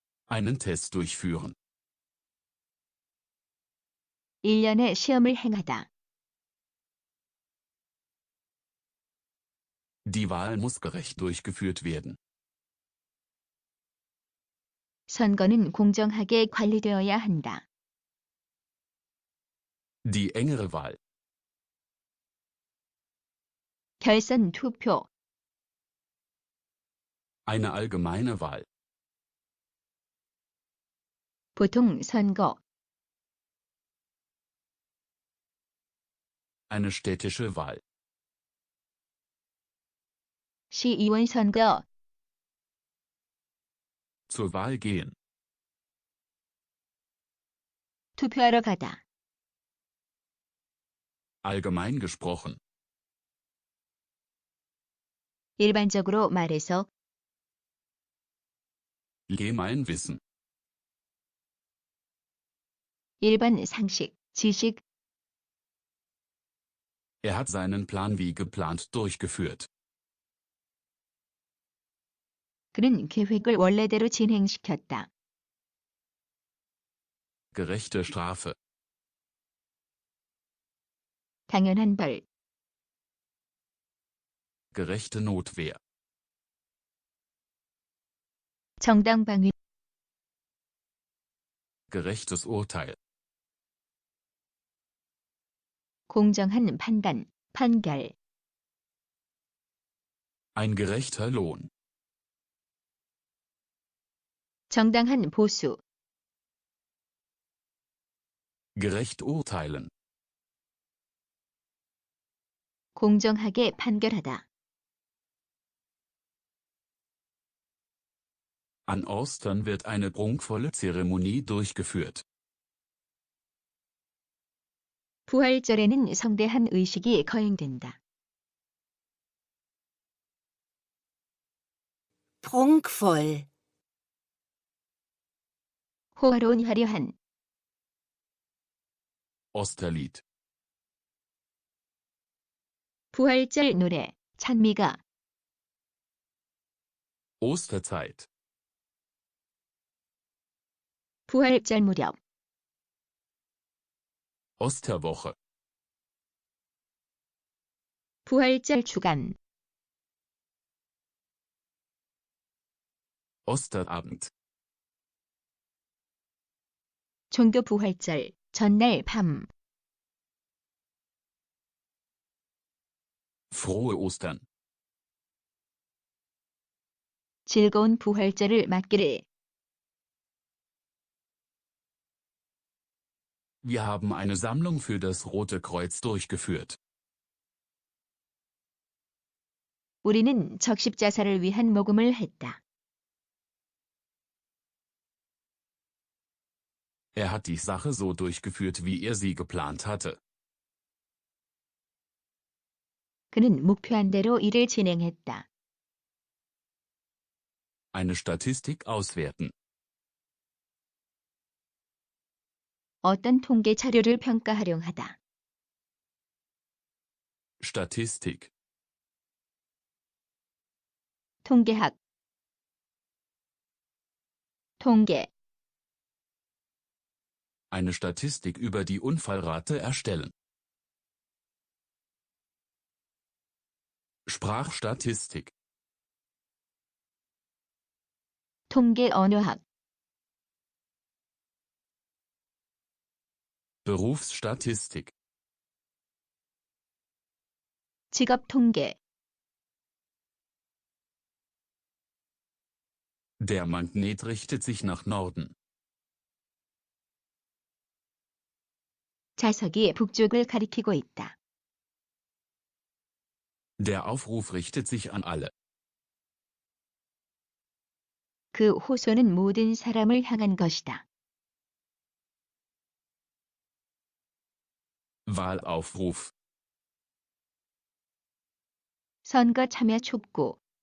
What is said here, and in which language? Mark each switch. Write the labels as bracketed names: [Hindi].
[German] Einen Test durchführen. [Korean] 1년의 시험을 행하다. [German] Die Wahl muss gerecht durchgeführt werden. [Korean] 선거는 공정하게 관리되어야 한다. [German] Die engere Wahl. [Korean] 결선 투표. [German] Eine allgemeine Wahl. [Korean] 보통 선거. [German] Eine städtische Wahl. [Korean] 시의원 선거. [German] Zur Wahl gehen. [Korean] 투표하러 가다. [German] Allgemein gesprochen. [Korean] 일반적으로 말해서. [German] Gemeinwissen. [Korean] 일반 상식, 지식. [German] Er hat seinen Plan wie geplant durchgeführt. [Korean] 그는 계획을 원래대로 진행시켰다. [German] Gerechte Strafe. [Korean] 당연한 벌. [German] Gerechte Notwehr. [Korean] 정당 방위. [German] Gerechtes Urteil. [Korean] 공정한 판단, 판결. [German] Ein gerechter Lohn. [Korean] 정당한 보수. [German] Gerecht urteilen. [Korean] 공정하게 판결하다. [German] An Ostern wird eine prunkvolle Zeremonie durchgeführt. [Korean] 부활절에는 성대한 의식이 거행된다. [German] Prunkvoll. [Korean] 호화로운 화려한. [German] Osterlied. [Korean] 부활절 노래, 찬미가, [German] Osterzeit. [Korean] 부활절 무렵, [German] Osterwoche. [Korean] 부활절 주간, [German] Osterabend. [Korean] 종교 부활절 전날 밤, [German] Frohe Ostern. [Korean] 즐거운 부활절을 맞기를. [German] Wir haben eine Sammlung für das Rote Kreuz durchgeführt. [Korean] 우리는 적십자사를 위한 모금을 했다. [German] Er hat die Sache so durchgeführt, wie er sie geplant hatte. [Korean] 그는 목표한 대로 일을 진행했다. [German] Eine Statistik auswerten. [Korean] 어떤 통계 자료를 평가하려하다. [German] Statistik. [Korean] 통계학, 통계, [German] Eine Statistik über die Unfallrate erstellen. Sprachstatistik. [Korean] 통계 언어학, [German] Berufsstatistik. [Korean] 직업 통계, [German] Der Magnet richtet sich nach Norden. [Korean] 자석이 북쪽을 가리키고 있다. [German] Der Aufruf richtet sich an alle. [Korean] 그 호소는 모든 사람을 향한 것이다. [German] Wahlaufruf. [Korean] 선거 참여 촉구,